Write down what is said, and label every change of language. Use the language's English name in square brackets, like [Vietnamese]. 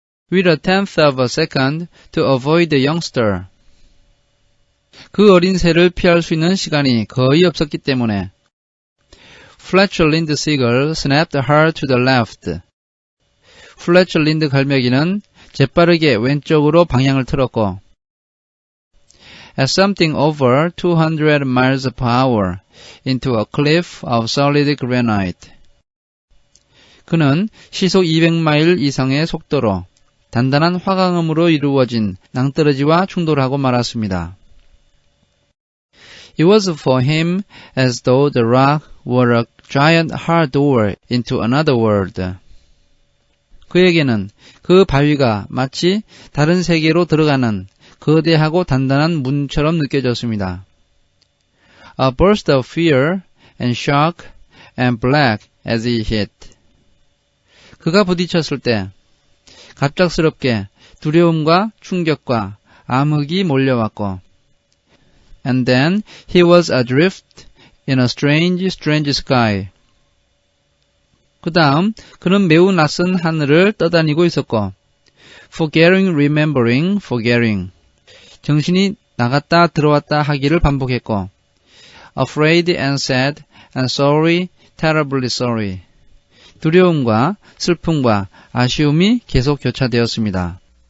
[English] With a tenth of a second to avoid the youngster. [Korean] 그 어린 새를 피할 수 있는 시간이 거의 없었기 때문에 [English] Fletcher Lind Seagull snapped hard to the left. [Korean] Fletcher Lind 갈매기는 재빠르게 왼쪽으로 방향을 틀었고 [English] At something over 200 miles per hour into a cliff of solid granite. [Korean] 그는 시속 200마일 이상의 속도로 단단한 화강음으로 이루어진 낭떠러지와 충돌하고 말았습니다. [English] It was for him as though the rock were a giant hard door into another world. [Korean] 그에게는 그 바위가 마치 다른 세계로 들어가는 거대하고 단단한 문처럼 느껴졌습니다. [English] A burst of fear and shock and black as he hit. [Korean] 그가 부딪혔을 때 갑작스럽게 두려움과 충격과 암흑이 몰려왔고 [English] And then he was adrift in a strange sky. [Korean] 그 다음 그는 매우 낯선 하늘을 떠다니고 있었고 [English] Forgetting, remembering, forgetting. [Korean] 정신이 나갔다 들어왔다 하기를 반복했고 [English] Afraid and sad and sorry, terribly sorry. [Korean] 두려움과 슬픔과 아쉬움이 계속 교차되었습니다.